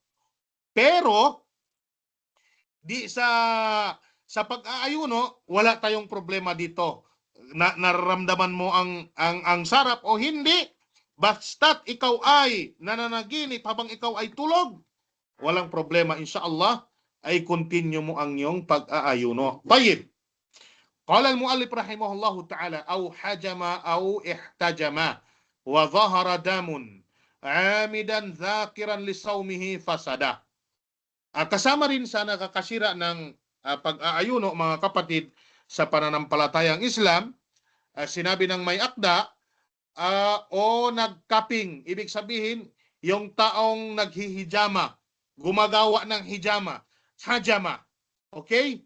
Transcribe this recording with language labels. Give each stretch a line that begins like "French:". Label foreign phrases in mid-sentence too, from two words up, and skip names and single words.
Filipino: Pero, di sa pag-aayuno, wala tayong problema dito. Nararamdaman mo ang sarap o hindi, basta't ikaw ay nananaginip habang ikaw ay tulog, walang problema, inshallah, ay continue mo ang iyong pag-aayuno. Tayyib.
Arabic: قال المؤلف رحمه الله تعالى أو حجم أو احتجم وظهر دم عامدا ذاكرا لصومه فسد.
Filipino: Kasama rin sa nakakasira ng pag-aayuno, mga kapatid, sa pananampalatayang Islam, sinabi ng may akda, o nagkaping, ibig sabihin, yung taong naghihijama, gumagawa ng hijama, hajama, okay?